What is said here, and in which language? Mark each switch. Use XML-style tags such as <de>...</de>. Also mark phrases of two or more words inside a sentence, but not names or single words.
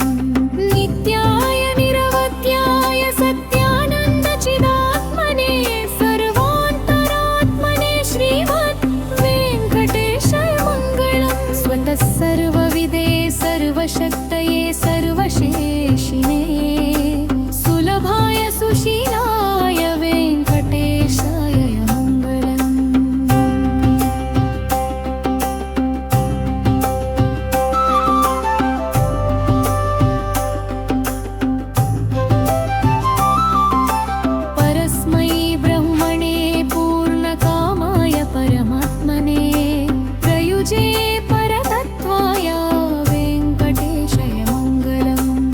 <sa>నిత్యాయ నిరవధ్యాయ సత్యానంద చిదాత్మనే సర్వాంతరాత్మనే శ్రీమద్ వెంకటేశాయ మంగళం. స్వతః సర్వవిదే సర్వశక్తయే సర్వశేషినే సులభాయ సుశీలాయ వెంకటేశాయ మంగళం. परस्मै ब्रह्मणे पूर्णकामाय परमात्मने प्रयुजे परतत्त्वाय वेङ्कटेशाय मङ्गलम्.</sa>